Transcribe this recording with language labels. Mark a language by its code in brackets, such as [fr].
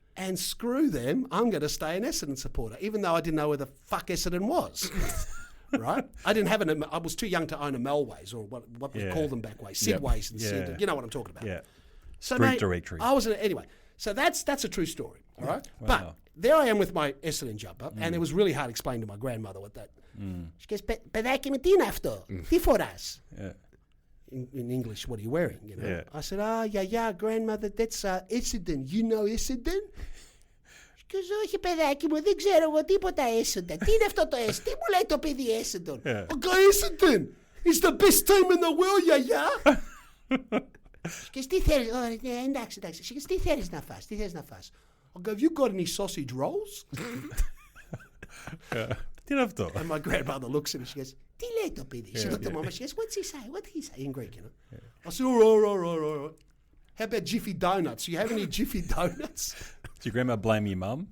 [en] And screw them, I'm going to stay an Essendon supporter, even though I didn't know where the fuck Essendon was. Right? I didn't have I was too young to own a Melways or what we call them back way, Sidways and Sid. You know what I'm talking about. Yeah. So, Street mate, directory. I was anyway. So that's a true story. All right. Wow. But there I am with my Essendon jumper, and it was really hard explaining to my grandmother what that. She goes, [el] "Παιδάκι με τι είναι αυτό? Τι φοράς?" [en] In English, what are you wearing? You know. Yeah. I said, yeah, grandmother, that's Essendon. You know Essendon? She goes, [el] όχι παιδάκι μου, δεν ξέρω εγώ τίποτα Essendon. Τι είναι αυτό το Essendon? Τι μου λέει το παιδί Essendon? [en] I go, Essendon! It's the best team in the world, yeah. She goes, [el] τι θέλεις? Εντάξει. [en] She goes, [el] τι θέλεις να φας? [en] I go, have you got any sausage rolls? [el] Τι είναι αυτό? [en] And my grandmother looks at me, she goes, [el] τι λέει το παιδί? [en] She looked at mama, she goes, what's he say? What did he say in Greek, you know? I said, all right. How about Jiffy Donuts? Do you have any Jiffy Donuts? Did your grandma blame your mum?